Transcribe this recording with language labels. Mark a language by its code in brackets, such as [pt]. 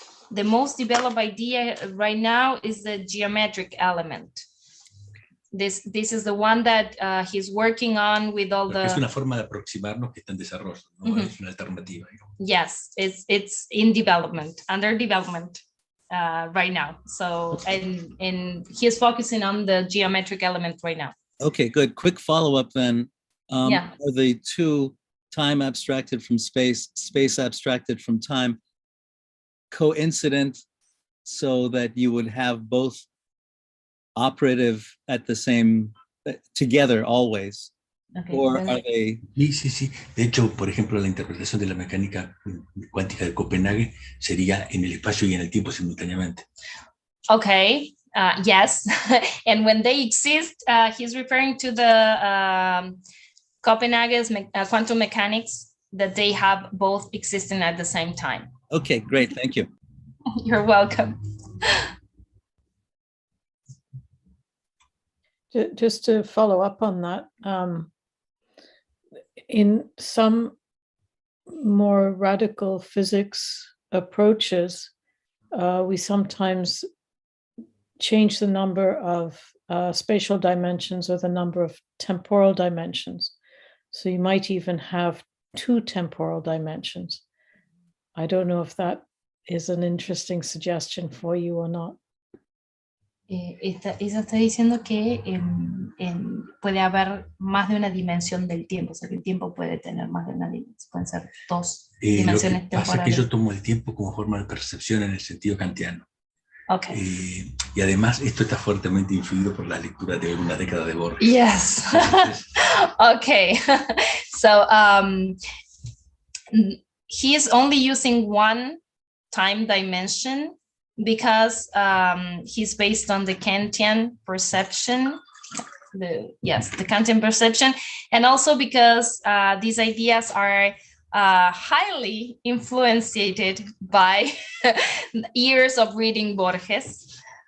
[en] the most developed idea right now is the geometric element. This is the one that he's working on with all [es] Porque es [en] the. [es] una forma de aproximarnos que está en desarrollo, no es una alternativa. Digamos. [en] Yes, it's in development, under development right now. So and he's focusing on the geometric element right now. Okay, good. Quick follow-up then. Yeah. Are the two, time abstracted from space, space abstracted from time, coincident so that you would have both operative at the same, together always? Okay, Or then- are they? [es] Sí, sí, sí. De hecho, por ejemplo, la interpretación de la mecánica cuántica de Copenhague sería en el espacio y en el tiempo simultáneamente. [en] Okay, yes. And when they exist, he's referring to the Copenhagen's quantum mechanics, that they have both existing at the same time. Okay, great. Thank you. You're welcome. Just to follow up on that, in some more radical physics approaches, we sometimes change the number of spatial dimensions or the number of temporal dimensions. So you might even have two temporal dimensions. I don't know if that is an interesting suggestion for you or not. [es] Ella está diciendo que puede haber más de una dimensión del tiempo, o sea que el tiempo puede tener más de una dimensión, pueden ser dos Lo que dimensiones pasa es que temporales. yo tomo el tiempo como forma de percepción en el sentido kantiano. [en] Okay. [es] Y además esto está fuertemente influido por la lectura de una década de Borges. [en] Yes. [es] Entonces, [en] Okay. So he is only using one time dimension because he's based on the Kantian perception, the Kantian perception, and also because these ideas are highly influenced by years of reading Borges.